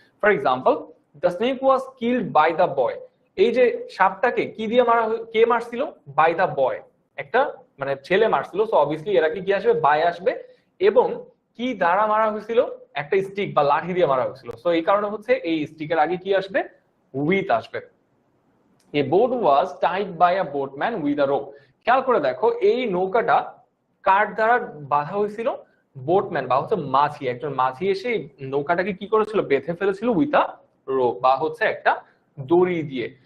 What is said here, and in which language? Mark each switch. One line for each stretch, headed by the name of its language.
English: For example, the snake was killed by the boy.
Bangla: এই যে সাপটাকে কি দিয়ে কে মারছিল? বাই দ্য বয়, একটা মানে ছেলে মারছিল, সো অবভিয়াসলি এর আগে কি আসবে? বাই আসবে। এবং কি দ্বারা মারা হয়েছিল? একটা স্টিক বা লাঠি দিয়ে মারা হয়েছিল, সো এই কারণে হচ্ছে এই স্টিকের আগে কি আসবে? উইথ আসবে।
English: A boat was tied by a boatman with a rope.
Bangla: খেয়াল করে দেখো এই নৌকাটা কার দ্বারা বাঁধা হয়েছিল? বোটম্যান বা হচ্ছে মাঝি, একজন মাঝি এসে নৌকাটাকে কি করেছিল, বেঁধে ফেলেছিল
English: with a rope
Bangla: বা হচ্ছে একটা দড়ি দিয়ে।